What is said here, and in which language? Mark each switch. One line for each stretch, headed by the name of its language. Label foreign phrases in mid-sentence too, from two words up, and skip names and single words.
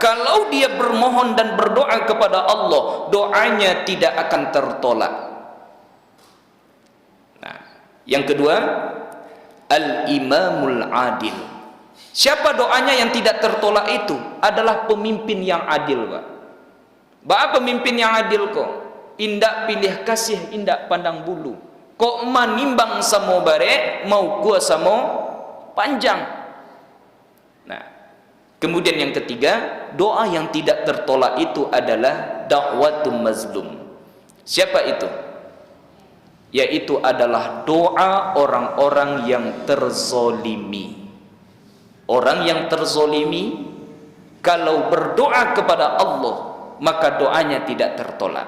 Indonesian: Kalau dia bermohon dan berdoa kepada Allah, doanya tidak akan tertolak. Nah, yang kedua,
Arabic: الإمام العادل.
Indonesian: Siapa doanya yang tidak tertolak itu? Adalah pemimpin yang adil pak. Apa pemimpin yang adil kok?
Minangkabau: Indak pilih kasih, indak pandang bulu. Kok manimbang samo bare, mau gua samo panjang.
Indonesian: Nah, kemudian yang ketiga, doa yang tidak tertolak itu adalah
Arabic: دعوة المظلوم.
Indonesian: Siapa itu? Yaitu adalah doa orang-orang yang terzolimi. Orang yang terzolimi kalau berdoa kepada Allah, maka doanya tidak tertolak.